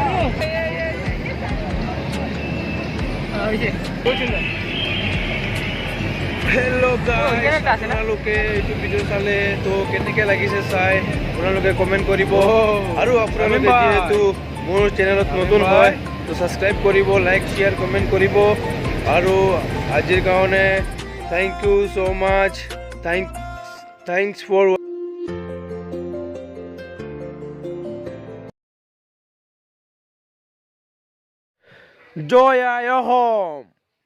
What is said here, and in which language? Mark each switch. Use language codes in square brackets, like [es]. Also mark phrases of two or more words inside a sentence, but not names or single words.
[en] hello guys [as] আপোনালোকে এইটো ভিডিও চালে তো কেনেকৈ লাগিছে চাই আপোনালোকে কমেন্ট কৰিব আৰু আপোনালোকে যেহেতু মোৰ চেনেলত নতুন হয় তো সাবস্ক্রাইব কৰিব [en] like share comment [as] কৰিব আৰু আজিৰ কাৰণে [en] thank you so much thanks for Joy your home.